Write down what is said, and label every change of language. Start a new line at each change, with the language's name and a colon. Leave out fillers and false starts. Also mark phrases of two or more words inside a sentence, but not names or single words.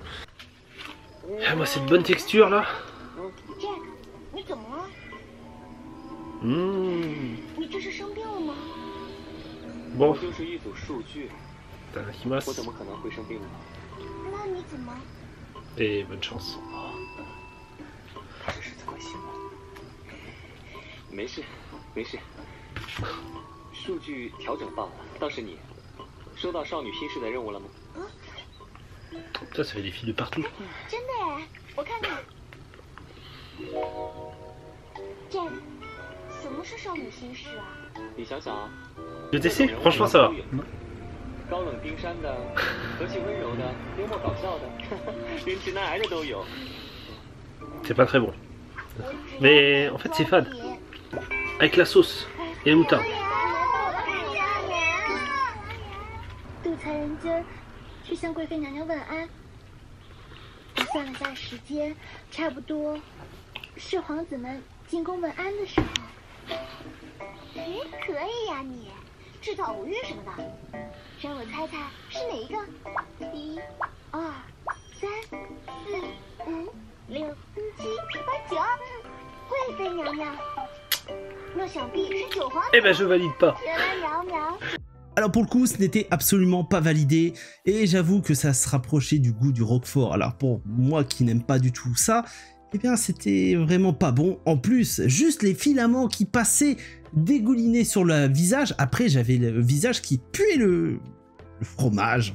French: Ah, moi, cette bonne texture là. Bon. Et bonne chance.
Chinese: 没事，没事。数据调整罢了。倒是你，收到少女心事的任务了吗？
French: Ça fait des filles de partout.
Chinese: 真的哎，我看看。Jack， 什么是少女心事啊？你想想啊。
French: Le dessert, franchement ça va.
Chinese: 高冷冰山的，和气温柔的，幽默搞笑的，连直男癌的都有。
French: C'est pas très bon. Mais en fait c'est fade. Avec la sauce et le moutarde.
Chinese: 杜才人君去向贵妃娘娘问安。我算了下时间，差不多是皇子们进宫问安的时候。哎，可以呀你，制造偶遇什么的。让我猜猜是哪一个？1、2、3、4、5、6、7、8、9，贵妃娘娘。那想必是九皇子。
French: Eh ben je valide pas.
Chinese: 原来苗苗。
French: Alors pour le coup, ce n'était absolument pas validé, et j'avoue que ça se rapprochait du goût du Roquefort. Alors pour moi qui n'aime pas du tout ça, eh bien c'était vraiment pas bon. En plus, juste les filaments qui passaient dégoulinés sur le visage. Après, j'avais le visage qui puait le fromage.